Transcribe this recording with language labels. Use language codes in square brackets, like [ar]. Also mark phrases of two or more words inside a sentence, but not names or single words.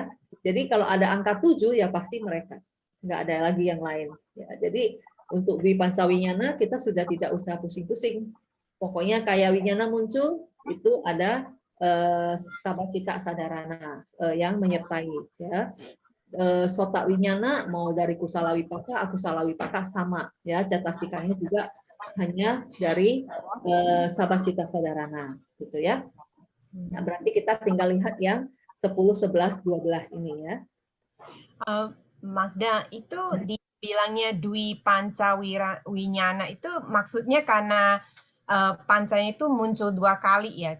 [id] Jadi kalau ada angka 7 ya pasti mereka, nggak ada lagi yang lain. Ya, jadi untuk [pi] Dwi Pancawinyana [id] kita sudah tidak usah pusing-pusing. Pokoknya [pi] kaya winyana [id] muncul itu ada [pi] Sabha Cita Sadarana [id] yang menyertai, ya. [pi] Sota winyana [id] mau dari [pi] kusala wipaka, akusala wipaka [id] sama, ya. Cetasikanya juga hanya dari [pi] Sabha Cita Sadarana [id] gitu ya. Nah, berarti kita tinggal lihat yang 10, 11, 12 ini ya. Magda, itu dibilangnya [pi] Dwi Pancawinyana [id] itu maksudnya karena pancanya itu muncul 2 kali ya.